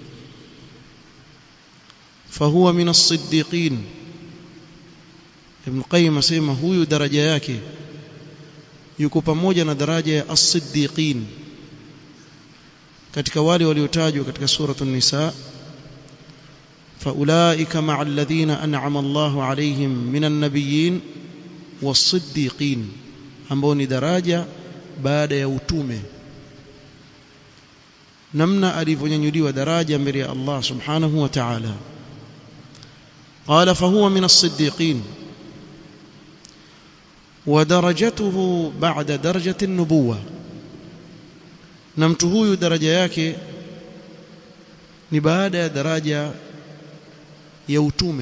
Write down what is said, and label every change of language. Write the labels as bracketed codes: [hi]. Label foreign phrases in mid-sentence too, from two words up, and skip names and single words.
[ar] فهو من الصديقين. [sw] Ibn Qayyim asema huyu daraja yake yuko pamoja na daraja ya as-siddiqin katika wale waliotajwa katika suratul Nisa: [ar] فأولئك مع الذين أنعم الله عليهم من النبيين والصديقين, [sw] ambao ni daraja baada ya utume. Namna alivyonyanyuliwa daraja mbele ya Allah [ar] سبحانه وتعالى. قال فهو من الصديقين ودرجته بعد درجة النبوة, [sw] na mtu huyu daraja yake ni baada ya daraja ya utume.